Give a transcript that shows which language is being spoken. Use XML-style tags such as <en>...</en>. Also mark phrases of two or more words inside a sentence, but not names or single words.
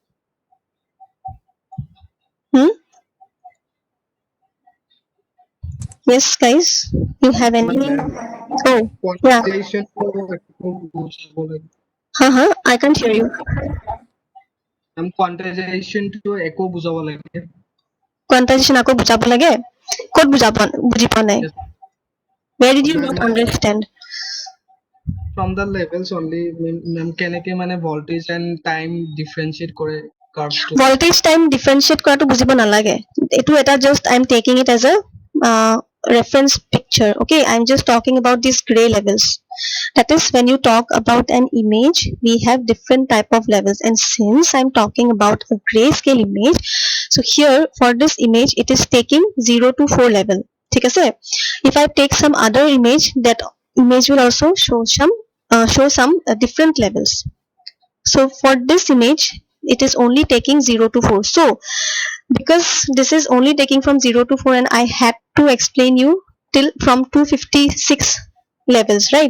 <en>Yes guys, you have any? Oh yeah, Quantization I can't hear you. quantization to echo</en> <as>বুজাব লাগে Quantization আকৌ বুজাব লাগে, ক'ত বুজি পোৱা নাই?</as> <en>Where did you not understand? from the levels only, ma'am</en> <as>কেনেকে মানে</as> <en>voltage and time differentiate কৰে curves to Voltage time differentiate</en> <as>কৰাটো বুজিব নালাগে, এইটো এটা</as> <en>just I'm taking it as a reference picture. Okay, I'm just talking about these gray levels. That is, when you talk about an image, we have different type of levels, and since I'm talking about a grayscale image, so here for this image it is taking 0 to 4 level.</en> <hi>ठीक है?</hi> <en>If I take some other image, that image will also show some different levels. So for this image it is only taking 0 to 4. So because this is only taking from 0 to 4, and I had to explain you till from 256 levels, right?</en>